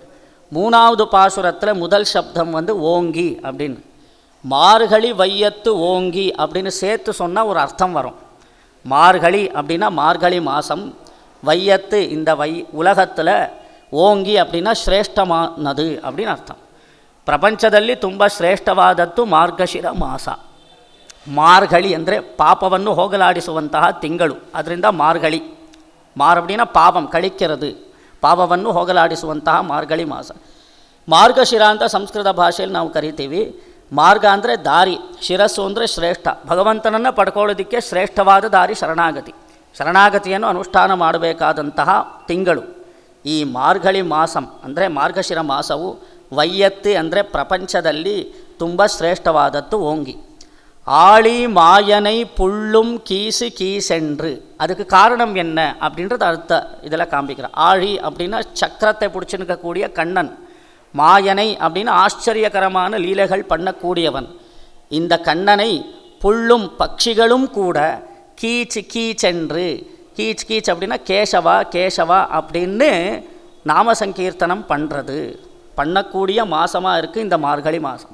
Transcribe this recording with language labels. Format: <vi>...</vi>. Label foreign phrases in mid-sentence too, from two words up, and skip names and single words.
<ta>மூணாவது பாசுரத்தில் முதல் சப்தம் ஓங்கி அப்படின்னு. மார்கழி வையத்து ஓங்கி அப்படின்னு சேர்த்து சொன்னால் ஒரு அர்த்தம் வரும். மார்கழி அப்படின்னா மார்கழி மாதம், வையத்து இந்த உலகத்தில், ಓಂಗಿ அப்படின்னா ಶ್ರೇಷ್ಠமானது அப்படின்னு ಅರ್ಥ.</ta> <kn>ಪ್ರಪಂಚದಲ್ಲಿ ತುಂಬ ಶ್ರೇಷ್ಠವಾದದ್ದು ಮಾರ್ಗಶಿರ ಮಾಸ. ಮಾರ್ಗಳಿ ಅಂದರೆ ಪಾಪವನ್ನು ಹೋಗಲಾಡಿಸುವಂತಹ ತಿಂಗಳು, ಅದರಿಂದ ಮಾರ್ಗಳಿ.</kn> <ta>அப்படின்னா பாவம் கழிக்கிறது,</ta> <kn>ಪಾಪವನ್ನು ಹೋಗಲಾಡಿಸುವಂತಹ ಮಾರ್ಗಳಿ ಮಾಸ. ಮಾರ್ಗಶಿರ ಅಂತ ಸಂಸ್ಕೃತ ಭಾಷೆಯಲ್ಲಿ ನಾವು ಕರಿತೀವಿ. ಮಾರ್ಗ ಅಂದರೆ ದಾರಿ, ಶಿರಸ್ಸು ಅಂದರೆ ಶ್ರೇಷ್ಠ. ಭಗವಂತನನ್ನು ಪಡ್ಕೊಳ್ಳೋದಕ್ಕೆ ಶ್ರೇಷ್ಠವಾದ ದಾರಿ ಶರಣಾಗತಿ. ಶರಣಾಗತಿಯನ್ನು ಅನುಷ್ಠಾನ ಮಾಡಬೇಕಾದಂತಹ ತಿಂಗಳು ಈ ಮಾರ್ಗಳಿ ಮಾಸಂ ಅಂದರೆ ಮಾರ್ಗಶಿರ ಮಾಸವು. ವೈಯತ್ತು ಅಂದರೆ ಪ್ರಪಂಚದಲ್ಲಿ ತುಂಬ ಶ್ರೇಷ್ಠವಾದದ್ದು ಓಂಗಿ.</kn> <ta>ஆழி மாயனை புள்ளும் கீசு கீசென்று, அதுக்கு காரணம் என்ன அப்படின்றது அடுத்த இதில் காண்பிக்கிறார். ஆழி அப்படின்னா சக்கரத்தை பிடிச்சிருக்கக்கூடிய கண்ணன், மாயனை அப்படின்னா ஆச்சரியகரமான லீலைகள் பண்ணக்கூடியவன். இந்த கண்ணனை புள்ளும் பட்சிகளும் கூட கீச்சு கீச்சென்று, கீச் கீச் அப்படின்னா கேசவா கேசவா அப்படின்னு நாம சங்கீர்த்தனம் பண்ணுறது பண்ணக்கூடிய மாதமாக இருக்குது இந்த மார்கழி மாதம்.</ta>